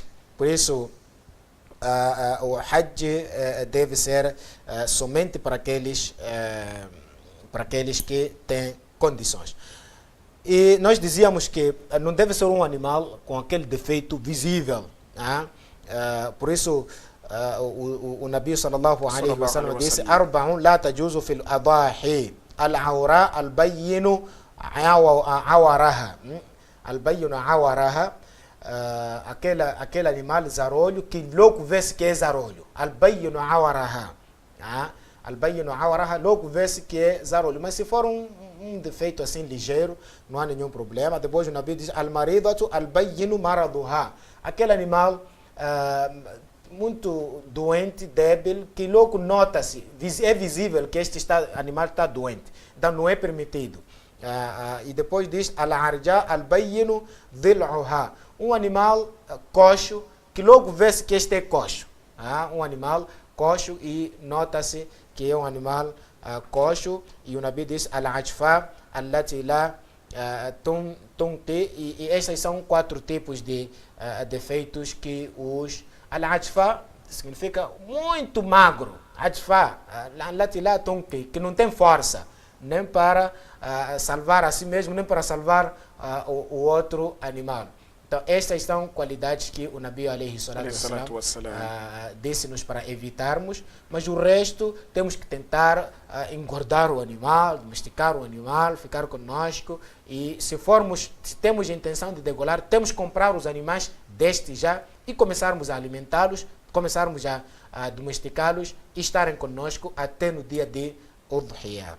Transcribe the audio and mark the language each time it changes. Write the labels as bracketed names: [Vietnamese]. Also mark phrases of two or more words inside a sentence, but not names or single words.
[Portuguese] Por isso, o Hajj deve ser somente para aqueles que têm condições. E nós dizíamos que não deve ser um animal com aquele defeito visível. Por isso, o Nabi [Arabic] صلى الله عليه وسلم disse: "أربع لا تجوز في الأضاحي العوراء البين عورها." البين عورها, [Portuguese] aquele animal zarolho que logo vê-se que é zarolho. [Arabic] البين عورها. البين عورها, [Portuguese] logo vê-se que é zarolho. Mas se for um defeito assim ligeiro, não há nenhum problema. Depois o Nabi diz: [Arabic] "المريضة البين مرضها." [Portuguese] Aquele animal muito doente, débil, que logo nota-se, é visível que este animal está doente. Então não é permitido. E depois diz: [Arabic] "العرجاء البين ظلعها." [Portuguese] Um animal coxo, que logo vê-se que este é coxo. Um animal coxo e nota-se que é um animal coxo. E o Nabi diz: [Arabic] "العجفاء التي لا تنقي." [Portuguese] E esses são 4 tipos de defeitos que os... Al-ajfa significa muito magro. [Arabic] عجفاء التي لا تنقي, [Portuguese] que não tem força, nem para salvar a si mesmo, nem para salvar o outro animal. Então, estas são qualidades que o Nabi [Arabic] عليه الصلاة والسلام [Portuguese] disse-nos para evitarmos, mas o resto temos que tentar engordar o animal, domesticar o animal, ficar conosco, e se temos a intenção de degolar, temos que comprar os animais deste já e começarmos a alimentá-los, começarmos a domesticá-los e estarem conosco até no dia de Udhiyah.